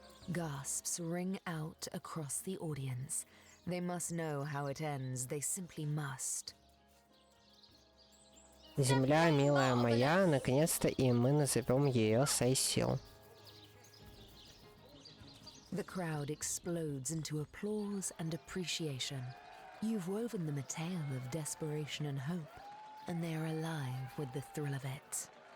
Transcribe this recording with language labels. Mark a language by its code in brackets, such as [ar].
[en] Gasps ring out across the audience. They must know how it ends. They simply must. [ru] Земля, милая моя, наконец-то и мы назовем ее Сайсил. [en] The crowd explodes into applause and appreciation. You've woven them a tale of desperation and hope, and they are alive with the thrill of it.